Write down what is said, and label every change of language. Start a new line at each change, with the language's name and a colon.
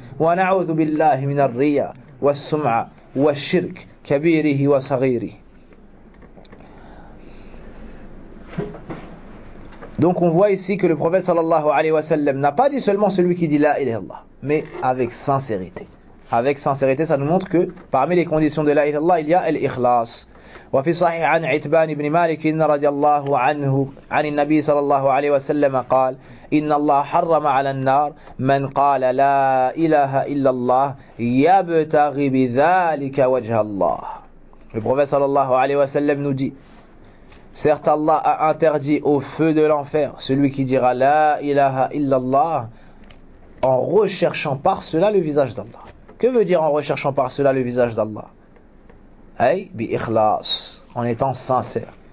Arabic: ونعوذ بالله من الرياء والسمعة والشرك كبيره وصغيره.
French: Donc on voit ici que le prophète sallallahu alayhi wa sallam n'a pas dit seulement celui qui dit la ilaha illallah, mais avec sincérité. Avec sincérité, ça nous montre que parmi les conditions de la ilaha illallah, il y a l'ikhlas.
Arabic: وفي صحيح عن عتبان بن مالك رضي الله عنه عن النبي صلى الله عليه وسلم قال إن الله حرم على النار من قال لا إله إلا الله يبتغي بذلك وجه الله.
French: Le prophète صلى الله عليه وسلم nous dit, certes Allah a interdit au feu de l'enfer celui qui dira la ilaha illallah en recherchant par cela le visage d'Allah. Que veut dire en recherchant par cela le visage d'Allah? Hey,
Arabic: bi ikhlas,
French: en étant sincère.